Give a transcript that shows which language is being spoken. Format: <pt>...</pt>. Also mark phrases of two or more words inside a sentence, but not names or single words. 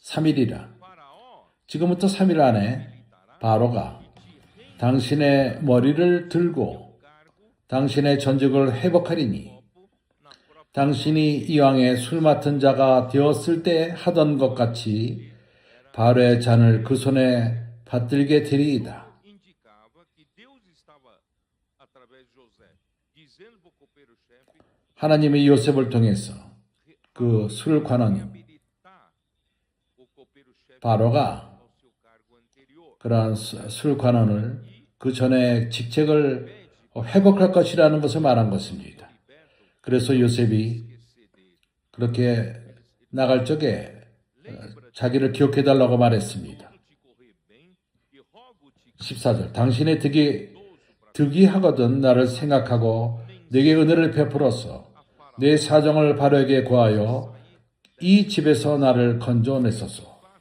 <ko>3일이라 Faraó 지금부터 3일 안에 바로가 당신의 머리를 들고</ko> <pt>cargo</pt> <ko>당신의 전적을 회복하리니</ko> <pt>na própria</pt> <ko>당신이 이왕에 술 맡은 자가 되었을 때 하던 것 같이 바로의 잔을 그 손에 받들게 되리이다.</ko> <pt>indicava que Deus estava através de José dizendo para o copeiro chefe</pt> <ko>하나님이 요셉을 통해서 그 술 관원이</ko> <pt>habilitar o copeiro chefe</pt> <ko>바로가</ko> <pt>ao seu cargo anterior.</pt> <ko>그러한 술 관원을 그 전에 직책을 회복할 것이라는 것을 말한 것입니다. 그래서 요셉이 그렇게 나갈 적에 자기를 기억해달라고 말했습니다. 14절 당신의 득이 하거든 나를 생각하고 내게 은혜를 베풀어서 내 사정을 바로에게 구하여 이 집에서 나를 건져내소서.</ko>